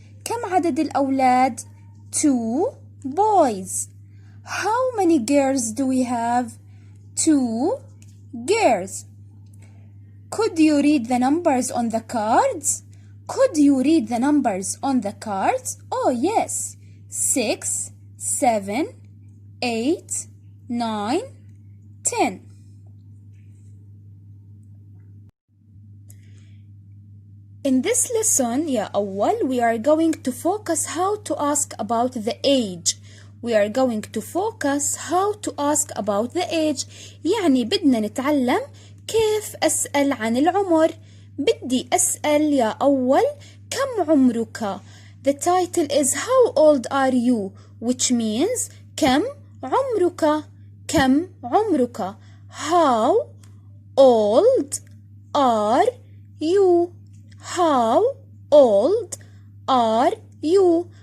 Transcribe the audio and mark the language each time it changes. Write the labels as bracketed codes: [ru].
[ar] كم عدد الأولاد؟ [en] 2 boys. How many girls do we have? 2 girls. Could you read the numbers on the cards? Could you read the numbers on the cards? Oh, yes. 6, 7, 8, 9, 10. In this lesson, [ar] يا أول, [en] we are going to focus how to ask about the age. We are going to focus how to ask about the age. [ar] يعني بدنا نتعلم كيف أسأل عن العمر. بدي أسأل يا أول كم عمرك. [en] The title is How old are you? Which means [ar] كم عمرك. كم عمرك. [en] How old are you? How old are you?